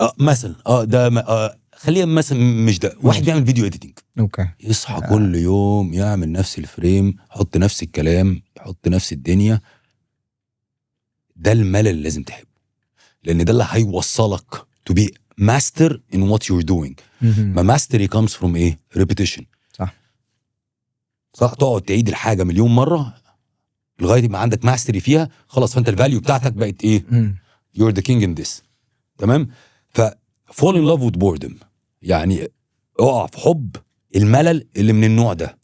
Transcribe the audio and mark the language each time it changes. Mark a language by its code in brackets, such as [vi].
[ar] مثلا ده خلينا مثلا مش ده. واحد بيعمل فيديو اديتنج، اوكي، يصحى كل يوم يعمل نفس الفريم، يحط نفس الكلام، يحط نفس الدنيا. ده الملل اللي لازم تحبه، لان ده اللي هيوصلك [en] to be master in what you're doing. [ar] ما [en] mastery comes from [ar] ايه؟ [en] repetition. [ar] صح، تقعد تعيد الحاجه مليون مره لغايه ما عندك ماستري فيها، خلاص فانت الفاليو بتاعتك بقت ايه؟ [en] you're the king in this. [ar] تمام. ف [en] fall in love with boredom، [ar] يعني اقع في حب الملل اللي من النوع ده.